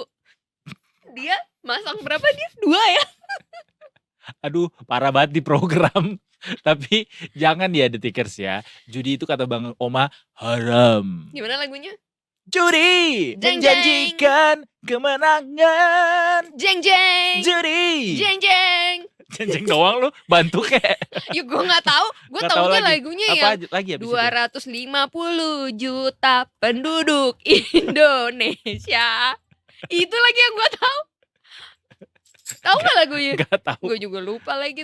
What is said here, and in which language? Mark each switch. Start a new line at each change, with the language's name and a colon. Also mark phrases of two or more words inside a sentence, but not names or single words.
Indonesian: Dia masang berapa dia? 2 ya? Aduh, parah banget di program. Tapi jangan ya Detikers ya. Judi itu kata Bang Oma haram. Gimana lagunya? Judi Jeng, menjanjikan kemenangan. Jeng jeng. Judi. Jeng jeng. Jeng doang lu, bantu kek. Ya gue gak tahu, gue Nggak tahu taunya lagi. lagunya Apa yang lagi habis itu? 250 juta penduduk Indonesia. Itu lagi yang gue tahu. Tahu gak lagunya? Nggak tahu. Gue juga lupa lagi